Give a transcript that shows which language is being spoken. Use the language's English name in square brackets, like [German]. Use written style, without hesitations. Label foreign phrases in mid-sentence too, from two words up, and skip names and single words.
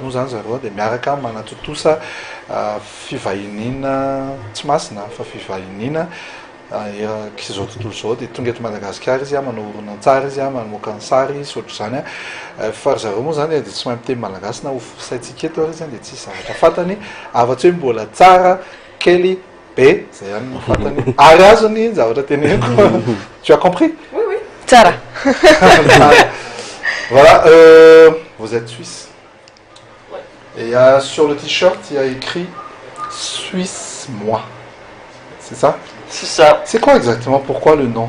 [Malagasy] moa zany zareo dia miaraka manatotosa fivahiniana tsy masina fa fivahiniana k'izao tontolo izao dia tonga eto Madagasikara izy manao horonan-tsary izy mamoaka ny sary sy ohatr'izany fa ry zareo moa zany dia tsy mahay miteny malagasy na ho saintsika eto ary zany dia tsy zavatra fantany afa-tsy hoe mbola tsara kely be zay ihany no fantany ary azony zavatra teneniko. [French] Tu as compris? Oui, oui. Tsara. Voilà, vous êtes suisse. Ouais. Et sur le t-shirt, il y a écrit Suisse moi. C'est ça? C'est ça. C'est quoi exactement? Pourquoi le nom?